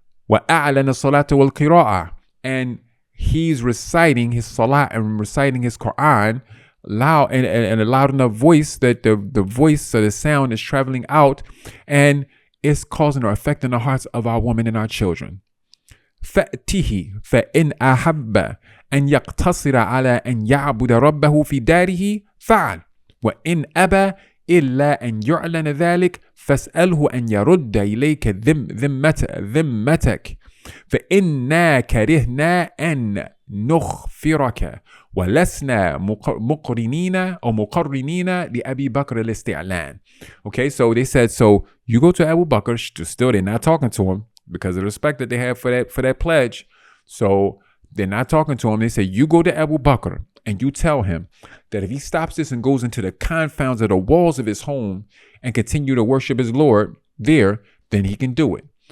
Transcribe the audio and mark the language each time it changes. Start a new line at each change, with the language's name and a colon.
Arabic: وَأَعْلَنَ الصَّلَاةَ وَالْقِرَاءَ,
English: and he's reciting his salat and reciting his Quran loud and a loud enough voice that the voice or the sound is traveling out and it's causing or affecting the hearts of our women and our children.
Arabic: فَأْتِهِ فَإِنْ أَحَبَّ أَنْ يَقْتَصِرَ عَلَى أَنْ يَعْبُدَ رَبَّهُ فِي دَارِهِ فَعَلْ وَإِنْ أَبَى إِلَّا أَنْ يُعْلَنَ ذَلِكَ فَاسْأَلْهُ أَنْ يَرُدَّ إِلَيْكَ ذِمَّتَكَ فإنا كرهنا أن نغفرك ولسنا مقرنين أو مقرنين لأبي بكر الاستعلان.
English: Okay, so they said, so you go to Abu Bakr, still they're not talking to him because of the respect that they have for that pledge. So they're not talking to him. They say, you go to Abu Bakr and you tell him that if he stops this and goes into the confounds of the walls of his home and continue to worship his Lord there, then he can do it.